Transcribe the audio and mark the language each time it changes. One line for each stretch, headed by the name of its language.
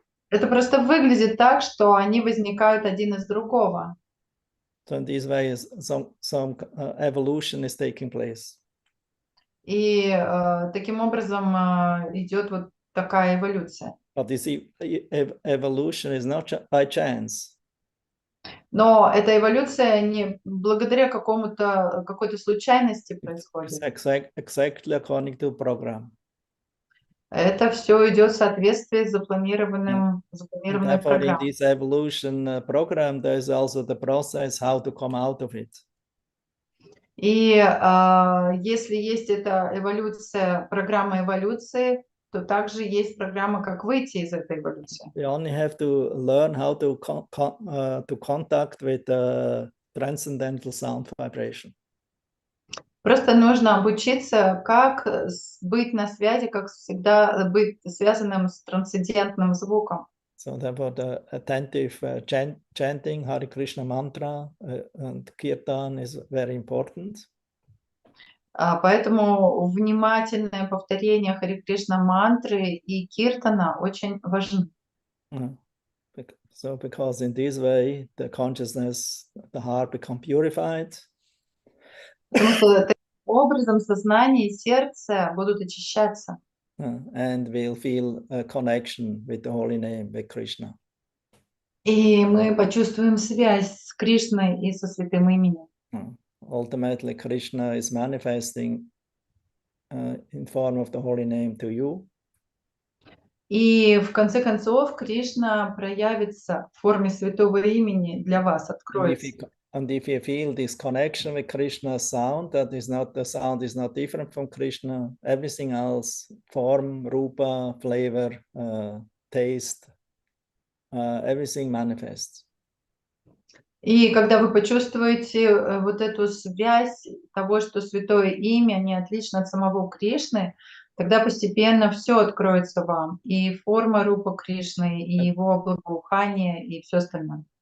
Russian: Это просто выглядит так, что они возникают один из другого.
English: So in this way, some evolution is taking place.
Russian: И таким образом идет вот такая эволюция.
English: But this evolution is not by chance.
Russian: Но эта эволюция не благодаря какой-то случайности происходит.
English: It's exactly according to program.
Russian: Это все идет в соответствии с запланированной
English: Therefore, in
Russian: программой.
English: this evolution program, there is also the process how to come out of it.
Russian: И если есть эта эволюция, программа эволюции, то также есть программа, как выйти из этой эволюции.
English: We only have to learn how to contact with transcendental sound vibration.
Russian: Просто нужно обучиться, как быть на связи, как всегда быть связанным с трансцендентным звуком.
English: So therefore the attentive chanting Hare Krishna mantra and kirtan is very important.
Russian: Поэтому внимательное повторение Харе Кришна мантры и киртана очень важны.
English: So because in this way the consciousness, the heart become purified.
Russian: Потому что таким образом сознание и сердце будут очищаться.
English: And we'll feel a connection with the holy name, with Krishna.
Russian: И мы почувствуем связь с Кришной и со святым именем.
English: Ultimately, Krishna is manifesting in form of the holy name to you.
Russian: И в конце концов Кришна проявится в форме святого имени для вас, откроется.
English: And if you feel this connection with Krishna's sound, that is not, the sound is not different from Krishna, everything else, form, rupa, flavor, taste, everything manifests.
Russian: И когда вы почувствуете вот эту связь того, что святое имя не отлично от самого Кришны, тогда постепенно все откроется вам. И форма рупа Кришны, и его благоухание, и все остальное.